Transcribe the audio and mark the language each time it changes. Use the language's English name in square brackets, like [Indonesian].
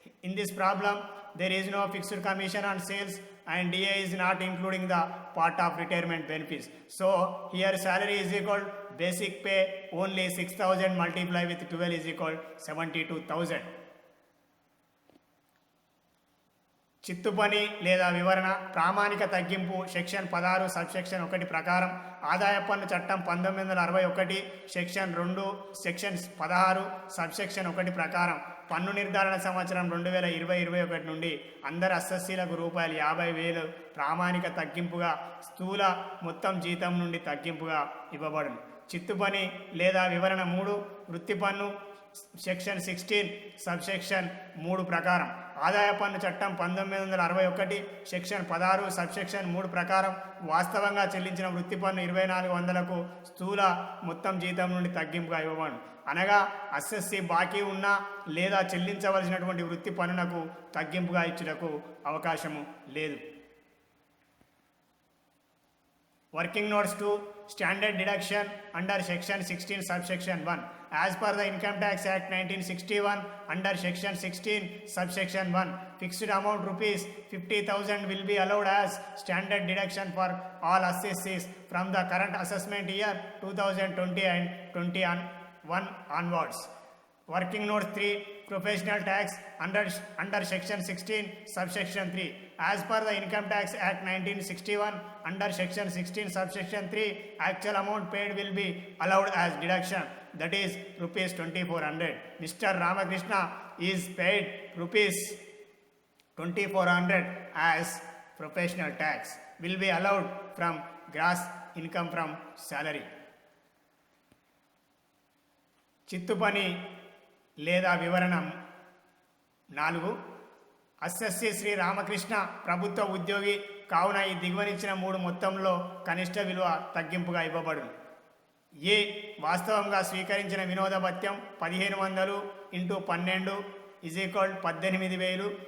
[English] In this problem there is no fixed commission on sales and DA is not including the part of retirement benefits. So here salary is equal to basic pay only 6,000 multiplied with 12 is equal to 72,000. [Telugu] చిత్తు పని లేదా వివరణ ప్రామాణిక తగ్గింపు section 16 subsection 1 ప్రకారం ఆదాయ పన్ను చట్టం 1961 సెక్షన్ 2 సెక్షన్ 16 సబ్సెక్షన్ 1 ప్రకారం పన్ను నిర్ధారణ సంవత్సరం 2020-21 నుండి అందరు అసెస్సీలకు రూపాయలు 50,000 ప్రామాణిక తగ్గింపుగా స్థూల మొత్తం జీతం నుండి తగ్గింపుగా ఇవ్వబడును. చిత్తు పని లేదా వివరణ 3 వృత్తి పన్ను సెక్షన్ 16 సబ్సెక్షన్ 3 ప్రకారం ఆదాయ పన్ను చట్టం 1961 సెక్షన్ 16 సబ్సెక్షన్ 3 ప్రకారం వాస్తవంగా చెల్లించిన వృత్తి పన్ను 2,400కు స్థూల మొత్తం జీతం నుండి తగ్గింపుగా ఇవ్వబడును. అనగా అసెస్సీ బాకీ ఉన్నా లేదా చెల్లించవలసినటువంటి వృత్తి పన్నునకు తగ్గింపుగా ఇచ్చుటకు అవకాశము లేదు. [English] Working notes to standard deduction under section 16 subsection 1 as per the Income Tax Act 1961 under section 16 subsection 1 fixed amount rupees 50,000 will be allowed as standard deduction for all assessees from the current assessment year 2020 and 21 onwards. Working note 3 professional tax under section 16 subsection 3 as per the Income Tax Act 1961 under section 16 subsection 3 actual amount paid will be allowed as deduction, that is rupees 2,400. Mr. Ramakrishna is paid rupees 2,400 as professional tax will be allowed from gross income from salary. [Telugu] చిత్తు పని లేదా వివరణం 4 assessee Shri Ramakrishna ప్రభుత్వ ఉద్యోగి కావున ఈ దిగువనిచ్చిన 3 మొత్తంలో కనిష్ట విలువ తగ్గింపుగా ఇవ్వబడును. ఏ వాస్తవంగా స్వీకరించిన వినోద భత్యం 1,500 × 12 ఈజ్ ఈక్వల్ 18,000.